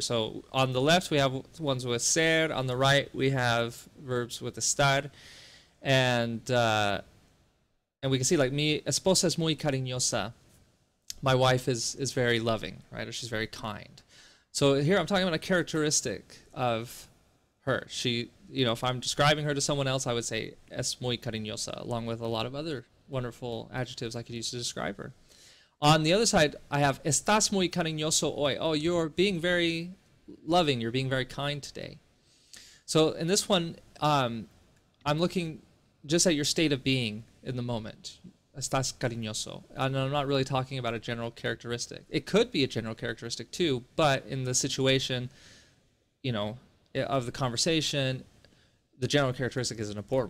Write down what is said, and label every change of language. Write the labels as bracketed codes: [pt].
[en] So on the left we have ones with ser, on the right we have verbs with estar, and we can see like [es] mi esposa es muy cariñosa. [en] My wife is very loving, right? Or she's very kind. So here I'm talking about a characteristic of her. She, if I'm describing her to someone else, I would say [es] es muy cariñosa, [en] along with a lot of other wonderful adjectives I could use to describe her. On the other side, I have [es] estás muy cariñoso hoy. [en] Oh, you're being very loving. You're being very kind today. So in this one, I'm looking just at your state of being in the moment. [es] Estás cariñoso. [en] And I'm not really talking about a general characteristic. It could be a general characteristic too, but in the situation, of the conversation, the general characteristic isn't important.